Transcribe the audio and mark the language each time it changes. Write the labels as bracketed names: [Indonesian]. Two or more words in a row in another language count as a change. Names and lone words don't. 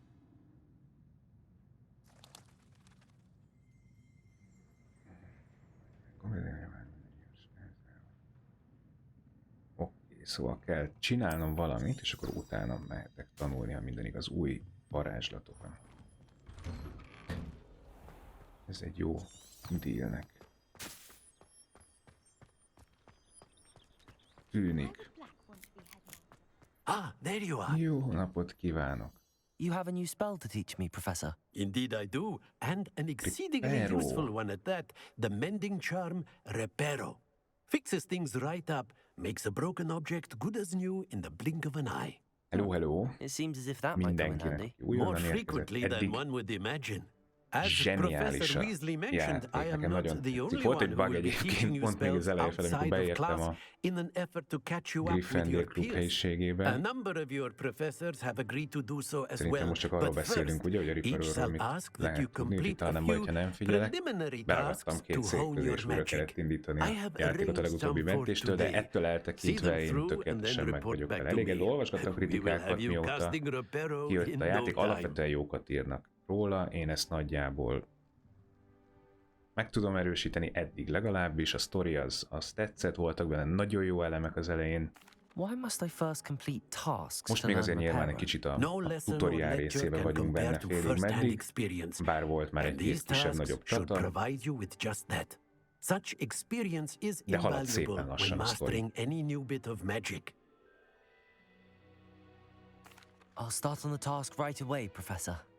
[Hungarian] Oké, szóval kell csinálnom valamit, és akkor utána mehetek tanulni, ha minden igaz, új varázslatokon. Ez egy jó dealnek tűnik. [English] Ah, there you are. [Hungarian] Jó napot kívánok! [English] You have a new spell to teach me, Professor. Indeed I do, and an exceedingly Reparo. useful one at that. The mending charm, Reparo. Fixes things right up, makes a broken object good as new in the blink of an eye. Hello, hello! It seems as if that might come in handy. [Hungarian] Mindenkinek újonnan [English] More [Hungarian] érkezett. [English] frequently than [Hungarian] Eddig [English] one would imagine. As [Hungarian] zseniális [English] Professor [Hungarian] a [English] Weasley mentioned, [Hungarian] játék, [English] I am [Hungarian] nekem [English] not [Hungarian] nagyon [English] the [Hungarian] tetszik. [English] only [Hungarian] Volt [English] one [Hungarian] egy [English] who [Hungarian] bug [English] will be teaching [Hungarian] egyébként, [English] you [Hungarian] pont még az [English] spells [Hungarian] elején felé, amikor [English] outside of [Hungarian] beértem [English] class [Hungarian] a [English] in an effort to catch you up with [Hungarian] Gryffindor [English] your [Hungarian] klub [English] peers. A [Hungarian] helyiségében. [English] number of your professors have agreed to do so as [Hungarian] Szerintem [English] well. [Hungarian] most csak arról [English] But [Hungarian] beszélünk, [English] first, [Hungarian] ugye, hogy a [English] each [Hungarian] Gryffindorról [English] shall [Hungarian] mit [English] ask that you [Hungarian] lehet tudni, úgyhogy [English] complete [Hungarian] talán [English] a [Hungarian] nem baj, [English] few [Hungarian] ha nem figyelek. [English] preliminary [Hungarian] Beragadtam [English] tasks [Hungarian] 2 [English] to hone [Hungarian] szék közé, [English] your [Hungarian] és újra kellett [English] magic. [Hungarian] indítani [English] I [Hungarian] a [English] have [Hungarian] játékot a [English] arranged [Hungarian] legutóbbi [English] some for [Hungarian] mentéstől, de [English] today. [Hungarian] ettől [English] See [Hungarian] eltekintve [English] them [Hungarian] én [English] through and [Hungarian] tökéletesen [English] then [Hungarian] meg [English] report [Hungarian] vagyok [English] back [Hungarian] vele. [English] to [Hungarian] Elég [English] me. [Hungarian] olvasgattam [English] We will [Hungarian] kritikákat, [English] have you [Hungarian] mióta [English] casting Reparo [Hungarian] kijött [English] in [Hungarian] a [English] no [Hungarian] játék, [English] time. [Hungarian] alapvetően jókat írnak róla, én ezt nagyjából meg tudom erősíteni eddig legalábbis, a sztori az tetszett, voltak benne nagyon jó elemek az elején. [English] Why must I first complete tasks [Hungarian] Most [English] to [Hungarian] még [English] learn [Hungarian] azért nyilván egy [English] Reparo? [Hungarian] kicsit a [English] No lesson or [Hungarian] tutorial [English] lecture [Hungarian] részébe [English] can [Hungarian] vagyunk benne [English] compare to [Hungarian] félig [English] first-hand [Hungarian] meddig, [English] experience. [Hungarian] bár volt már [English] And [Hungarian] egy [English] these [Hungarian] kisebb-nagyobb [English] tasks should [Hungarian] csata, [English] provide you with just that. Such experience is [Hungarian] de halad szépen [English] invaluable [Hungarian] lassan [English] when [Hungarian] a sztori. [English] mastering any new bit of magic. I'll start on the task right away, Professor.